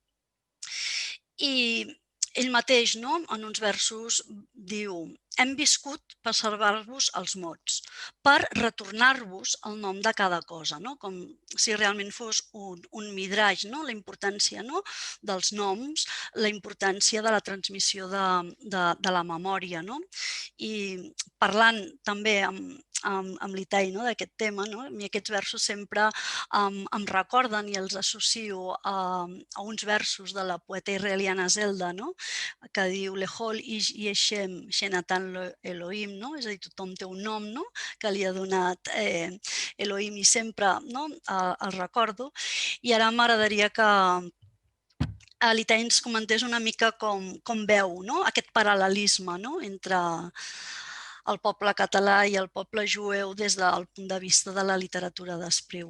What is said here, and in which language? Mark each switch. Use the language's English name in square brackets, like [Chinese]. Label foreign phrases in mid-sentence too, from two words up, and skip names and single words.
[Catalan] I ell mateix, en uns versos, diu: hem viscut per salvar-vos els mots, per retornar-vos el nom de cada cosa, com si realment fos un midraix, la importància dels noms, la importància de la transmissió de la memòria. I parlant també amb l'Itai d'aquest tema, a mi aquests versos sempre em recorden i els associo a uns versos de la poeta israeliana Zelda, que diu [Hebrew] לכל איש יש שם שנתן אלוהים, [Catalan] és a dir, tothom té un nom que li ha donat Elohim i sempre el recordo. I ara m'agradaria que l'Itai ens comentés una mica com veu aquest paral·lelisme entre el poble català i el poble jueu des del punt de vista de la literatura d'Espriu.